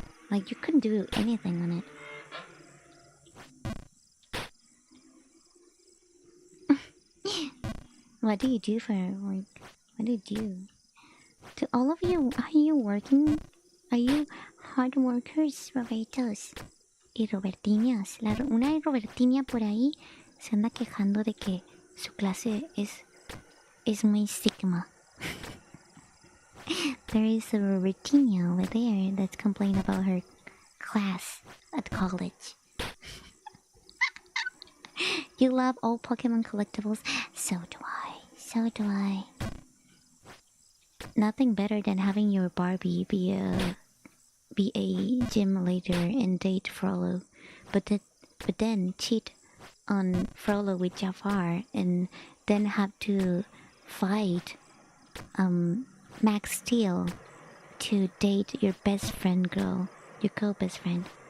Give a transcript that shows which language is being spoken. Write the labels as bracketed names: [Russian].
[English] Like you couldn't do anything on it. What do you do for like? What do you do? To all of you, are you working? Are you hard workers, Robertos y Robertinas? [Spanish] Una Robertinia por ahí se anda quejando de que su clase es muy sigma. [English] There is a Virginia over there that's complaining about her class at college. You love all Pokemon collectibles? So do I. So do I. Nothing better than having your Barbie be a gym leader and date Frollo, but then cheat on Frollo with Jafar and then have to fight Max Steel to date your best friend girl, your co-best friend.